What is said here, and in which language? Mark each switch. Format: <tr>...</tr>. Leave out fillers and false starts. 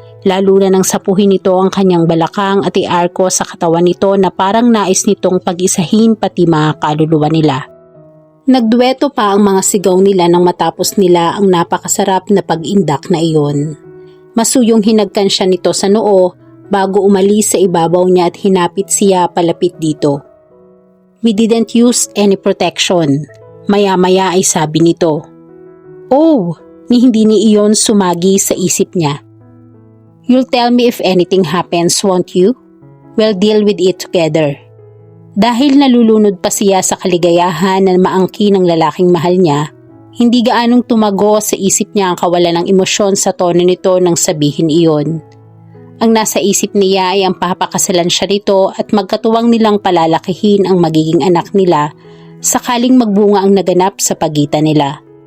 <tl>Lalo na nang sapuhin nito ang kanyang balakang at iarko sa katawan nito na parang nais nitong pag-isahin pati mga kaluluwa nila. Nagdueto pa ang mga sigaw nila nang matapos nila ang napakasarap na pag-indak na iyon. Masuyong hinagkan siya nito sa noo bago umalis sa ibabaw niya at hinapit siya palapit dito.</tl> <en>We didn't use any protection.</en> <tl>Maya-maya ay sabi nito. Oh, hindi ni iyon sumagi sa isip niya.</tl> <en>You'll tell me if anything happens, won't you? We'll deal with it together.</en> <tl>Dahil nalulunod pa siya sa kaligayahan na maangkin ng lalaking mahal niya, hindi gaanong tumago sa isip niya ang kawalan ng emosyon sa tono nito nang sabihin iyon. Ang nasa isip niya ay ang papakasalan siya rito at magkatuwang nilang palalakihin ang magiging anak nila sakaling magbunga ang naganap sa pagitan nila.</tl>